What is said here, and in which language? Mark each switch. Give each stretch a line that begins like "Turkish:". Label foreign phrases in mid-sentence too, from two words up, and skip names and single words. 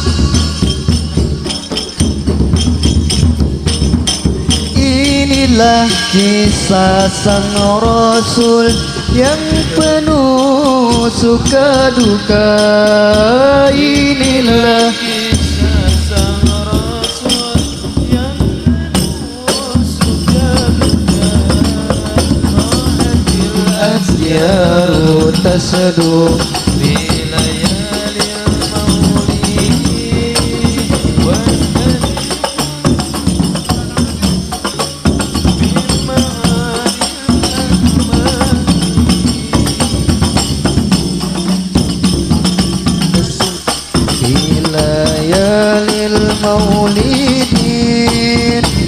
Indonesian: Inilah kisah sang Rasul yang penuh suka duka. Inilah kisah sang Rasul yang penuh suka duka.
Arabic: Rohatil asyaru tasdu bilayalil maulid. Layalil maulidin